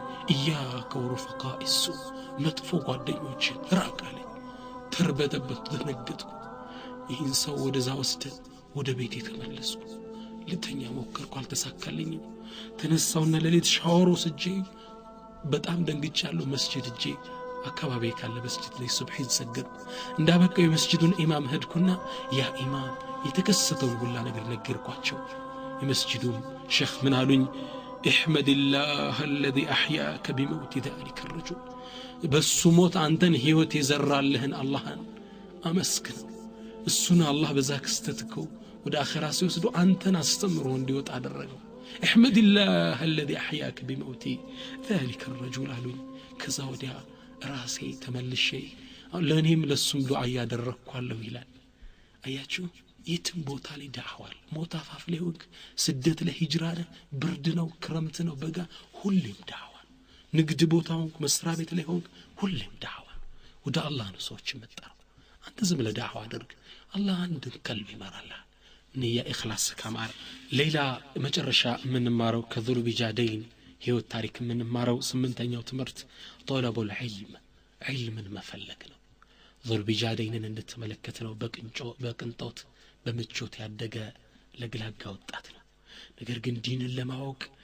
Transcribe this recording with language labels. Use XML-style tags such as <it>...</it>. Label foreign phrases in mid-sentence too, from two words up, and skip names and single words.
<ar>إياك ورفقاء السوء፣</ar> <am>መጥፎ ጓደኞችን ራቅ አለኝ። ተርበደበድኩ፣ ደነገጥኩ። ይህን ሰው ወደዛ ወስደን ወደ ቤት የተመለስኩ። ልተኛ ሞከርኩ፣ አልተሳካልኝም። ተነሳውና ለሌት ሻወር ወስጄ በጣም ደንግጫለሁ። መስጂድ እጄ አካባቢ ካለ መስጂድ ላይ ሱብሂን ሰገድኩ። እንዳበቃው የመስጂዱን ኢማም ሄድኩና ያ ኢማም የተከሰተውን ሁላ ነገር ነገርኳቸው። የመስጂዱም ሼኽ ምን አሉኝ?</am> <ar>احمدالله الذي أحياك بموت ذلك الرجل،</ar> <am>በሱ ሞት አንተን ህይወት የዘራልህን አላህን አመስግን። እሱን አላህ በዛ ክስተትከው ወደ አኺራ ሲወስዱ አንተን አስተምሮ እንዲወጣ አደረገው።</am> <ar>احمدالله الذي أحياك بموت ذلك الرجل</ar> <am>አሉኝ። ከዛ ወዲያ ራሴ ተመልሼ ለኔም ለሱም ዱዓ ያደረኳለሁ ይላል። አያችሁ የትም ቦታ ላይ ዳዕዋል። ሞት አፋፍ ላይ ወግ ስደት ላይ ሂጅራ ላይ ብርድ ነው ክረምት ነው በጋ ሁሌም ዳዕዋ። ንግድ ቦታው መስሪያ ቤት ላይ ሆንክ ሁሌም ዳዕዋ። ወደ አላህ ነው ሰዎች መጣው። አንተ ዝም ብለህ ዳዕዋ አድርግ፣ አላህ አንድን ቀልብ ይመራልሃል። ንያ ኢኽላስ ከማር ሌላ መጨረሻ የምንማረው ከዙልቢጃደይን ህይወት ታሪክ የምንማረው ስምንተኛው ትምህርት</am> <ar>طلب العلم፣</ar> <am>ዒልምን መፈለግ ነው። ዙልቢጃደይንን እንድትመለከት ነው። በቅንጦት በምቾት ያደገ ለግላጋ ወጣት ነው። ነገር ግን ዲንን ለማወቅ</am>